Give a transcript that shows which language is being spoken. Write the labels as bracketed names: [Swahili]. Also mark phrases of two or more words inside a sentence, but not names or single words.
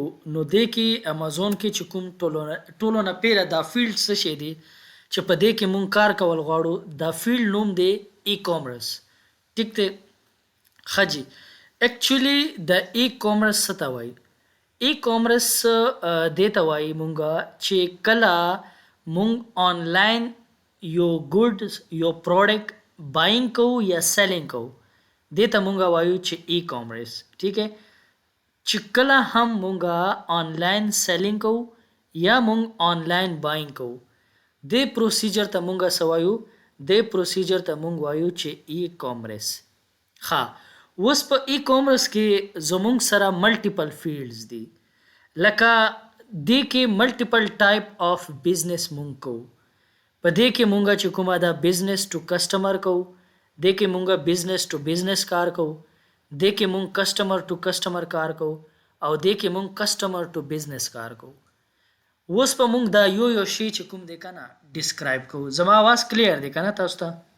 [Pashto] نو دې کې امازون کې چې کوم ټولو نه پیلا دا فیلډ څه شي دی چې په دې کې مونږ کار کول غواړو دا فیلډ نوم دی ای کامرس ټیک ته خجی एक्चुअली د ای کامرس څه ته وایي ای کامرس دې ته وایي مونږه چې کله مونږ آنلاین یو ګوډز یو پروډکټ بایینګ کوو یا سیلینګ کوو دې ته مونږه وایو چې ای کامرس [Urdu] ٹھیک ہے [Pashto] چې کله هم مونږه آنلاین سیلینګ کوو یا مونږ آنلاین بایینګ کوو دې پروسیجر ته مونږه سوایو دې پروسیجر ته مونږ وایو چې ای کامرس ها اوس په ای کامرس کې زمونږ سره [English] multiple fields [Pashto] دي لکه دې کې [English] multiple type of business [Pashto] مونږ کوو په دې کې مونږه چې کومه ده [English] business to customer [Pashto] کوو دې کې مونږه [English] business to business [Pashto] کار کوو دې کې مونږ [English] customer to customer [Pashto] کار کوو او دې کې مونږ [English] customer to business [Pashto] کار کوو اوس په مونږ دا یو شی چې کوم دی کنه ډیسکرایب کوو زما आवाज کلیر دی کنه تاسو ته